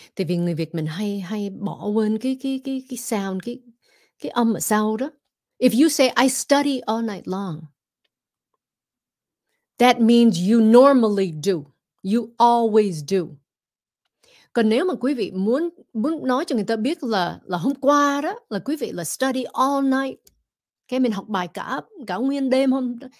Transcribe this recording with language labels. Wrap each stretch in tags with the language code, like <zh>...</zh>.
<vi>Tại vì người Việt mình hay bỏ quên cái sound, cái âm ở sau đó.</vi> <en>If you say I study all night long, that means you normally do. You always do.</en> <vi>Còn nếu mà quý vị muốn nói cho người ta biết là hôm qua đó là quý vị là</vi> <en>study all night.</en> <vi>Cái mình học bài cả nguyên đêm hôm.</vi>